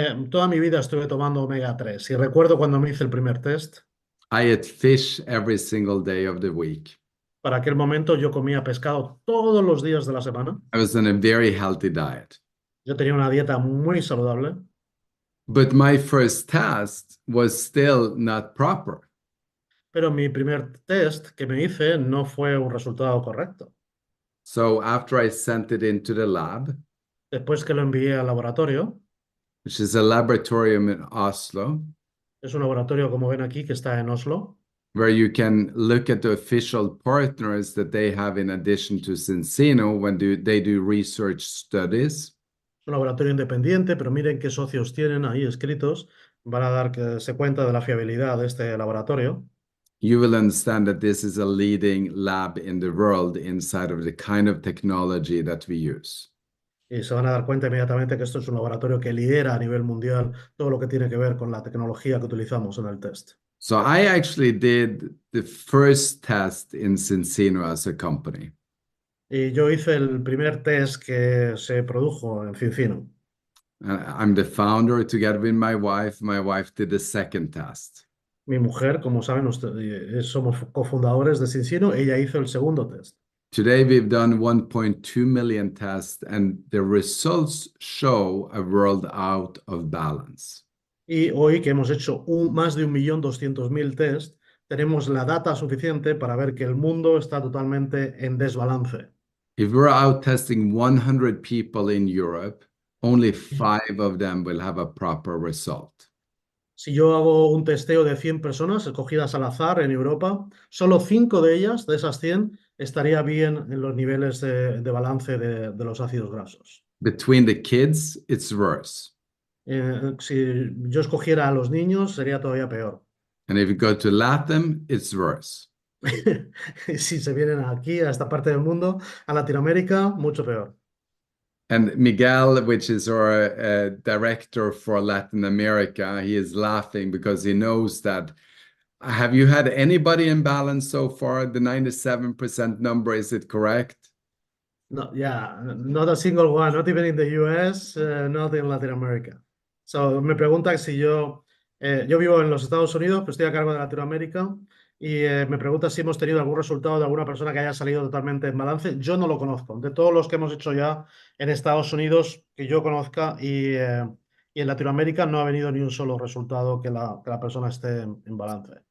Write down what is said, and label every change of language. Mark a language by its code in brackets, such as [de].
[es] Toda mi vida estuve tomando omega 3 y recuerdo cuando me hice el primer test, [en] I ate fish every single day of the week. [es] para aquel momento yo comía pescado todos los días de la semana. [en] I was on a very healthy diet. [es] Yo tenía una dieta muy saludable, [en] But my first test was still not proper. [es] pero mi primer test que me hice no fue un resultado correcto. [en] So after I sent it into the lab, [es] Después que lo envié al laboratorio, [en] which is a laboratorium in Oslo, [es] es un laboratorio como ven aquí que está en Oslo, [en] where you can look at the official partners that they have in addition to Zinzino when they do research studies. [es] un laboratorio independiente, pero miren qué socios tienen ahí escritos, van a dar que se cuenta de la fiabilidad de este laboratorio. [en] You will understand that this is a leading lab in the world inside of the kind of technology that we use. [es] Y se van a dar cuenta inmediatamente que esto es un laboratorio que lidera a nivel mundial todo lo que tiene que ver con la tecnología que utilizamos en el test. [en] So I actually did the first test in Zinzino as a company. [es] Y yo hice el primer test que se produjo en Zinzino. [en] I'm the founder together with my wife. My wife did the second test. [es] Mi mujer, como saben, somos cofundadores de Zinzino, ella hizo el segundo test. [en] Today we've done 1.2 million tests, and the results show a world out of balance. [es] Y hoy que hemos hecho más de 1.200.000 test, tenemos la data suficiente para ver que el mundo está totalmente en desbalance. [en] If we're out testing 100 people in Europe, only 5 of them will have a proper result. [es] Si yo hago un testeo de 100 personas escogidas al azar en Europa, solo 5 de ellas, de esas 100, estaría bien en los niveles de balance de los ácidos grasos. [en] Between the kids, it's worse. [es] Si yo escogiera a los niños, sería todavía peor. [en] And if you go to Latin, it's worse. [es] Si se vienen aquí, a esta parte del mundo, a Latinoamérica, mucho peor. [en] And Miguel, which is our director for Latin America, he is laughing because he knows that. Have you had anybody in balance so far? The 97% number, is it correct? No, yeah, not a single one, not even in the US, not in Latin America. [es] So, me pregunta si yo vivo en los Estados Unidos, pero estoy a cargo de Latinoamérica, y me pregunta si hemos tenido algún resultado de alguna persona que haya salido totalmente en balance. Yo no lo conozco. De todos los que hemos hecho ya en Estados Unidos, que yo conozca, y en Latinoamérica no ha venido ni un solo resultado que la persona esté en balance.